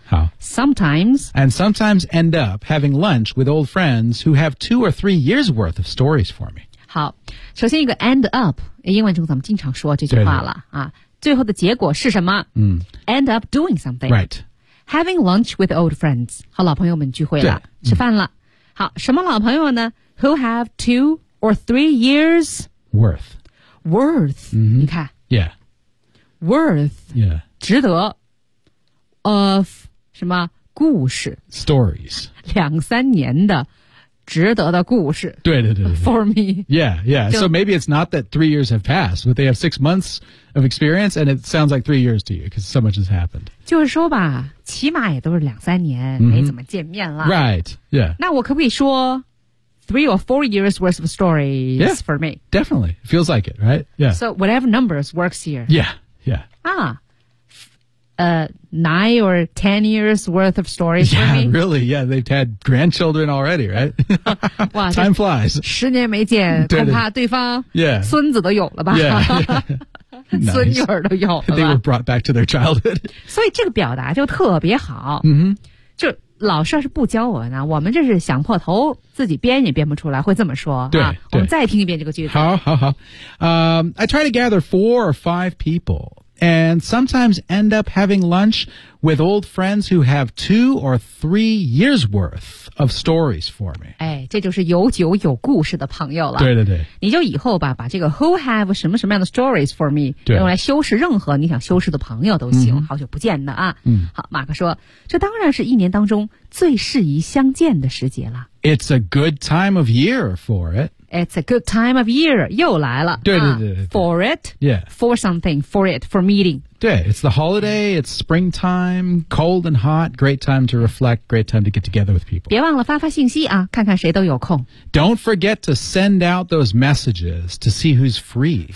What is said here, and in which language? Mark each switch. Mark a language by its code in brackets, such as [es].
[zh] 好 [en] Sometimes And sometimes end up having lunch with old friends who have two or three years worth of stories for me [zh] 好首先一个 [en] end up [zh] 英文中咱们经常说这句话了对对啊，最后的结果是什么、嗯、 [en] End up doing something Right Having lunch with old friends [zh] 和老朋友们聚会了、嗯、吃饭了好什么老朋友呢 [en] Who have two or three years Worth、mm-hmm. [zh] 你看 [en] Yeah Worth Yeah [zh] 值得 Of 什么故事 [en] Stories [zh] 两三年的值得的故事对对 对, 对 [en] For me Yeah yeah So maybe it's not that 3 years have passed But they have 6 months of experience And it sounds like 3 years to you Because so much has happened [zh] 就是说吧起码也都是两三年、 mm-hmm. 没怎么见面了 [en] Right Yeah [zh] 那我可不可以说 [en] Three or four years worth of stories yeah, for me. Definitely. Feels like it, right? Yeah. So whatever numbers works here. Yeah, yeah. Ah. 9 or 10 years worth of stories yeah, for me. Really? Yeah, they've had grandchildren already, right? Wow, time flies. [zh] 10年没见, 恐怕对方 孙子都有了吧? [en] Yeah, yeah. [zh] 孙女儿都有了吧? [en] They were brought back to their childhood. [zh] 所以这个表达就特别好。就老师要是不教我呢, 我们这是想破头自己编也编不出来, 会这么说, 对, 我们再听一遍这个句子。好, 好, 好。 [en] I try to gather 4 or 5 people and sometimes end up having lunch with old friends who have 2 or 3 years worth of stories for me. [zh] 哎, 这就是有酒有故事的朋友了。对对对。你就以后吧, 把这个 [en] who have [zh] 什么什么样的 [en] stories for me, [zh] 用来修饰任何你想修饰的朋友都行, 好久不见的啊。好, 马克说, 这当然是一年当中最适宜相见的时节了。 [en] It's a good time of year for it. It's a good time of year. [zh] 又来了。对对对对对。 [en] For it. Yeah. For something. For it. For meeting. 对, it's the holiday. It's springtime. Cold and hot. Great time to reflect. Great time to get together with people. [zh] 别忘了发发信息啊, 看看谁都有空。 [en] Don't forget to send out those messages to see who's free.